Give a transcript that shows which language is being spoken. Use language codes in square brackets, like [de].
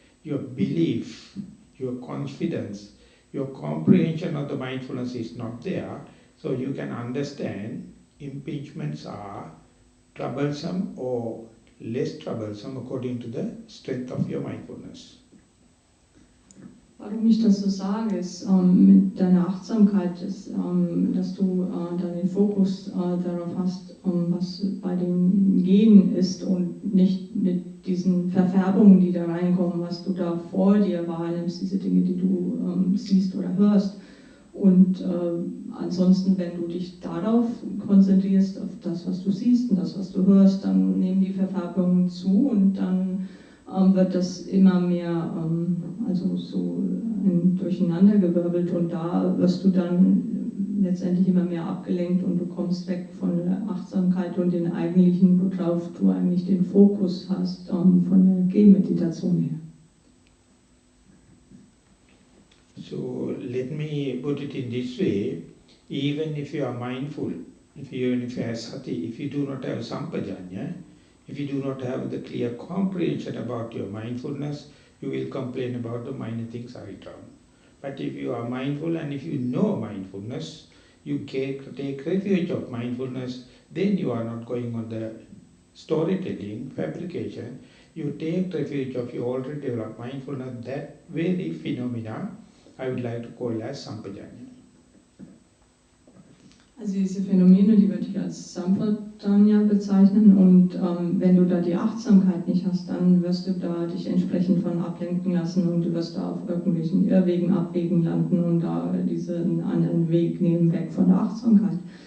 [en] Your belief, your confidence, your comprehension of the mindfulness is not there, so you can understand impingements are troublesome or less troublesome according to the strength of your mindfulness. [de] Warum ich das so sage, ist mit deiner Achtsamkeit, ist, dass du dann den Fokus darauf hast, was bei dem Gehen ist und nicht mit diesen Verfärbungen, die da reinkommen, was du da vor dir wahrnimmst, diese Dinge, die du siehst oder hörst. Und ansonsten, wenn du dich darauf konzentrierst, auf das, was du siehst und das, was du hörst, dann nehmen die Verfärbungen zu und dann wird das immer mehr also so durcheinandergewirbelt und da wirst du dann letztendlich immer mehr abgelenkt und du kommst weg von der Achtsamkeit und den eigentlichen, worauf du eigentlich den Fokus hast, von der Gehmeditation her. [en] So let me put it in this way, even if you are mindful, even if you have sati, if you do not have sampajanya, if you do not have the clear comprehension about your mindfulness, you will complain about the minor things are wrong. But if you are mindful and if you know mindfulness, you take refuge of mindfulness, then you are not going on the storytelling, fabrication. You take refuge of your already developed mindfulness, that very phenomena I would like to call as sampajanya. [de] Also diese Phänomene, die würde ich als Samuppada bezeichnen und wenn du da die Achtsamkeit nicht hast, dann wirst du da dich entsprechend von ablenken lassen und du wirst da auf irgendwelchen Irrwegen, Abwegen landen und da diesen anderen Weg nehmen, weg von der Achtsamkeit.